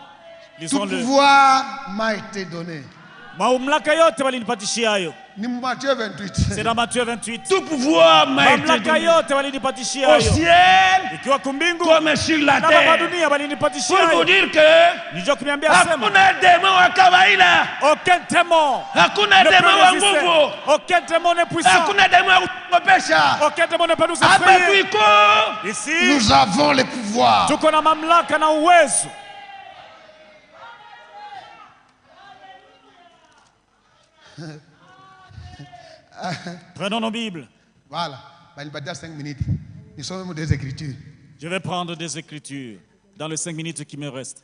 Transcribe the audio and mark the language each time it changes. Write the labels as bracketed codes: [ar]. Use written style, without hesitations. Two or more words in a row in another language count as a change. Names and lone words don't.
[fr] Tout pouvoir m'a été donné. Matthieu 28. C'est dans Matthieu 28. Tout pouvoir m'a été donné au ciel comme sur la terre. Pour vous dire que [sw] hakuna démon wa kawaida, [fr] aucun démon, [sw] hakuna démon wa nguvu, [fr] aucun démon n'est puissant, [sw] hakuna démon wa kupesha, [fr] aucun démon ne peut nous effrayer. Ici, nous avons le pouvoir. [sw] Tuko na mamlaka na uwezo. [fr] Prenons nos Bibles. Voilà. Il va dire 5 minutes. Nous sommes des Écritures. Je vais prendre des Écritures dans les 5 minutes qui me restent.